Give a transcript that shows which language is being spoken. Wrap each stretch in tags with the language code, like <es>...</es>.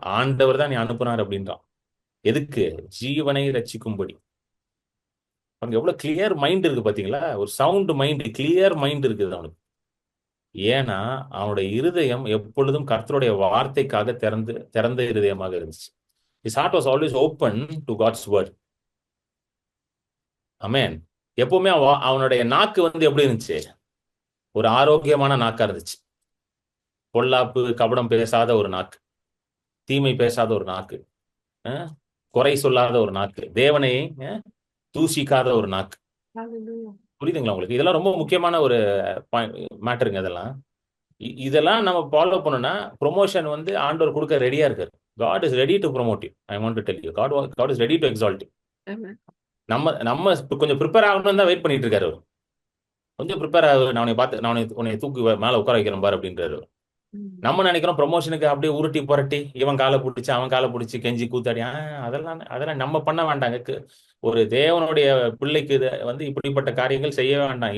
<ta>ஆண்டவர் தான் நீ அனுப்புனார் அப்படின்றான். எதுக்கு? ஜீவனை ரட்சிக்கும்படி. அவனுக்கு எவ்வளவு கிளியர் மைண்ட் இருக்கு பாத்தீங்களா? ஒரு சவுண்ட் மைண்ட், கிளியர் மைண்ட் இருக்குது அவனுக்கு. ஏன்னா அவனுடைய இருதயம் எப்பொழுதும் கர்த்தருடைய வார்த்தைக்காக திறந்த இருதயமாக இருந்துச்சு.</ta> <en>His heart was always open to God's word.</en> <ta>அமேன். எப்பவுமே அவனுடைய நாக்கு வந்து எப்படி இருந்துச்சு? ஒரு ஆரோக்கியமான நாக்கா இருந்துச்சு. பொல்லாப்பு கபடம் பேசாத ஒரு நாக்கு, தீமை பேசாத ஒரு நாக்கு, குறை சொல்லாத ஒரு நாக்கு, தேவனை தூஷிக்காத ஒரு நாக்கு.</ta> <en>Hallelujah.</en> <ta>புரியுதுங்களா உங்களுக்கு? இதெல்லாம் ரொம்ப முக்கியமான ஒரு மேட்டருங்க. இதெல்லாம் நம்ம ஃபாலோ பண்ணோம்னா ப்ரொமோஷன் வந்து ஆண்டவர் கொடுக்க ரெடியா இருக்காரு.</ta> <en>God is ready to promote you. I want to tell you. God is ready to exalt you. Amen.</en> <ta>நம்ம கொஞ்சம் ப்ரிப்பேர் ஆகணும்னு தான் வெயிட் பண்ணிட்டு இருக்காரு அவர். கொஞ்சம் ப்ரிப்பேர் ஆகு, நான் உன்னை பார்த்து, நான் உன்னை தூக்கி மேல உட்கார வைக்கிறேன் பாரு அப்படின்றாரு. ம். நம்ம நினைக்கிறோம் ப்ரொமோஷனுக்கு அப்படியே உருட்டி புரட்டி இவன் காலை பிடிச்சி அவன் காலை பிடிச்சி கெஞ்சி கூத்தாடி, அதெல்லாம் நம்ம பண்ண வேண்டாங்க. ஒரு தேவனுடைய பிள்ளைக்கு வந்து இப்படிப்பட்ட காரியங்கள் செய்யவே வேண்டாம்.</ta>